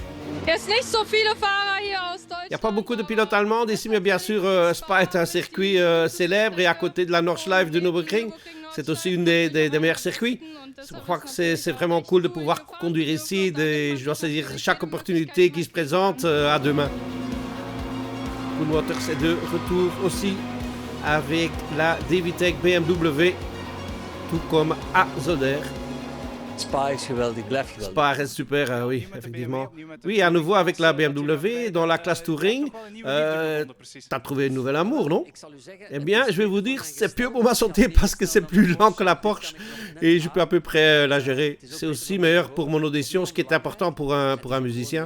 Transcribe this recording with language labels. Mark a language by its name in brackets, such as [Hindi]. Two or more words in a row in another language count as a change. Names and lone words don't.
[French] Il n'y a pas beaucoup de pilotes allemands ici, mais bien sûr, Spa est un circuit célèbre et à côté de la Nordschleife de Nürburgring, c'est aussi une des meilleurs circuits. Je crois que c'est vraiment cool de pouvoir conduire ici. Je dois saisir chaque opportunité qui se présente à deux mains. Koen Wouters est de retour aussi avec la DeVitec BMW, tout comme à Zoder. [Dutch] Spa is geweldig, blijft geweldig. [French] Spa reste super, oui, effectivement. Oui, à nouveau avec la BMW dans la classe Touring. T'as trouvé un nouvel amour, non? Eh bien, je vais vous dire, c'est mieux pour ma santé parce que c'est plus lent que la Porsche et je peux à peu près la gérer. C'est aussi meilleur pour mon audition, ce qui est important pour un musicien.